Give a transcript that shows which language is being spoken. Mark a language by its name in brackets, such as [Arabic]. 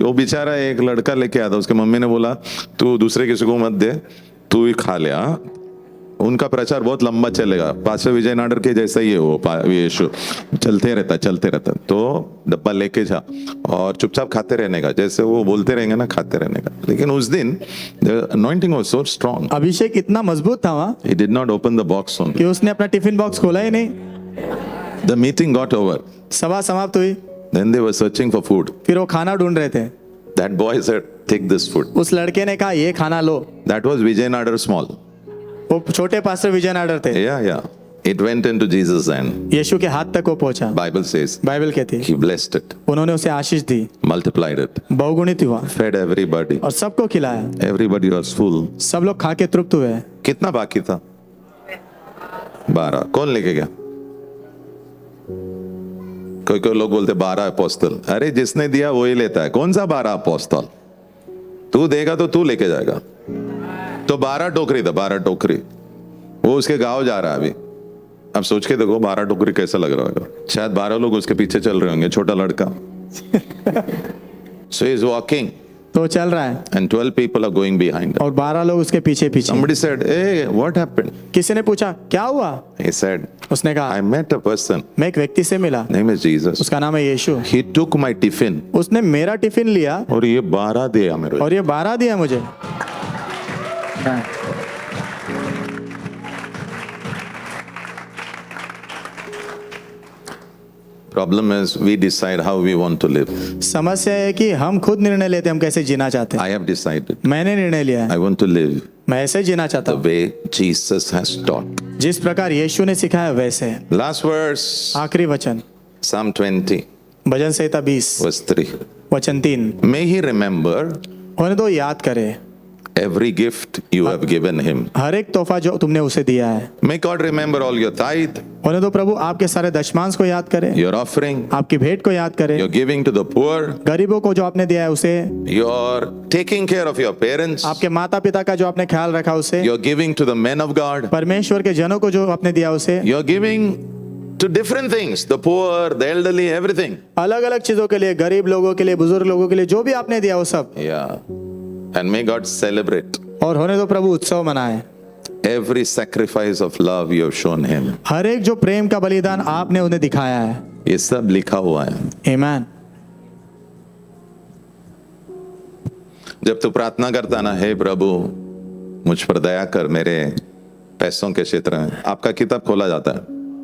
[Hindi] वो बेचारा एक लड़का लेके आया था, उसके मम्मी ने बोला तू दूसरे किसी को मत दे, तू ही खा ले। हाँ, उनका प्रचार बहुत लंबा चलेगा। पास्टर विजय नाडर के जैसा ही है वो, यीशु चलते रहता। तो डब्बा लेके जा और चुपचाप खाते रहने का, जैसे वो बोलते रहेंगे ना, खाते रहने का। लेकिन उस दिन [English] the anointing was so strong, [Hindi] अभिषेक इतना मजबूत था वहाँ [English] he did not open the box only. [Hindi] कि उसने अपना टिफिन बॉक्स खोला ही नहीं। [English] The meeting got over, [Hindi] सभा समाप्त हुई, [English] then they were searching for food. [Hindi] फिर वो खाना ढूंढ रहे थे। [English] That boy said take this food. [Hindi] उस लड़के ने कहा ये खाना लो। [English] That was Vijay Nadar small. [Hindi] वो छोटे पास्टर विजय नाडर थे। [English] Yeah. It went into Jesus' hand. [Hindi] यीशु के हाथ तक वो पहुंचा। [English] Bible says [Hindi] बाइबल कहती है [English] he blessed it, [Hindi] उन्होंने उसे आशीष दी, [English] multiplied it, [Hindi] बहुगुणित हुआ [English] fed everybody. [Hindi] और सबको खिलाया। [English] Everybody was full. [Hindi] सब लोग खा के तृप्त हुए। कितना बाकी था? 12। कौन लेके गया? कोई लोग बोलते 12 अपोस्तल। अरे जिसने दिया वही लेता है। कौन सा 12 अपोस्तल? तू देगा तो तू लेके जाएगा। तो 12 टोकरी था, 12 टोकरी। वो उसके गांव जा रहा है अभी। अब सोच के देखो 12 टोकरी कैसा लग रहा होगा। शायद 12 लोग उसके पीछे चल रहे होंगे, छोटा लड़का। [English] So he is walking [Hindi] तो चल रहा है [English] and 12 people are going behind him. [Hindi] और 12 लोग उसके पीछे पीछे। [English] Somebody said, "Hey, what happened?" [Hindi] किसी ने पूछा क्या हुआ? [English] He said, [Hindi] उसने कहा [English] "I met a person. [Hindi] मैं एक व्यक्ति से मिला, [English] Name is Jesus. [Hindi] उसका नाम है यीशु। [English] He took my tiffin." [Hindi] उसने मेरा टिफिन लिया और ये 12 दिया मेरे को। और ये 12 दिया मुझे। [English] Problem is we decide how we want to live. [Hindi] समस्या है कि हम खुद निर्णय लेते हैं हम कैसे जीना चाहते हैं। [English] I have decided [Hindi] मैंने निर्णय लिया है [English] I want to live [Hindi] मैं ऐसे जीना चाहता [English] the [Hindi] हूँ [English] way Jesus has taught. [Hindi] जिस प्रकार यीशु ने सिखाया वैसे। [English] Last verse, [Hindi] आखिरी वचन [English] Psalm 20, [Hindi] भजन संहिता 20 [English] verse 3. [Hindi] वचन 3। [English] May he remember [Hindi] होने दो याद करे [English] every gift you have given him. [Hindi] हर एक तोहफा जो तुमने उसे दिया है। [English] May God remember all your tithe, [Hindi] होने दो प्रभु आपके सारे दशमांश को याद करे, [English] your offering, [Hindi] आपकी भेंट को याद करे, [English] your giving to the poor, [Hindi] गरीबों को जो आपने दिया है उसे, [English] your taking care of your parents, [Hindi] आपके माता पिता का जो आपने ख्याल रखा उसे, [English] your giving to the men of God, [Hindi] परमेश्वर के जनों को जो आपने दिया उसे, [English] your giving to different things, the poor, the elderly, everything. [Hindi] अलग अलग चीजों के लिए, गरीब लोगों के लिए, बुजुर्ग लोगों के लिए जो भी आपने दिया वो सब। [English] Yeah. And may God celebrate [Hindi] और होने दो प्रभु उत्सव मनाए [English] every sacrifice of love you have shown him. [Hindi] हर एक जो प्रेम का बलिदान आपने उन्हें दिखाया है। ये सब लिखा हुआ है। आमीन। जब तू प्रार्थना करता ना, हे प्रभु मुझ पर दया कर मेरे पैसों के क्षेत्र में, आपका किताब खोला जाता है।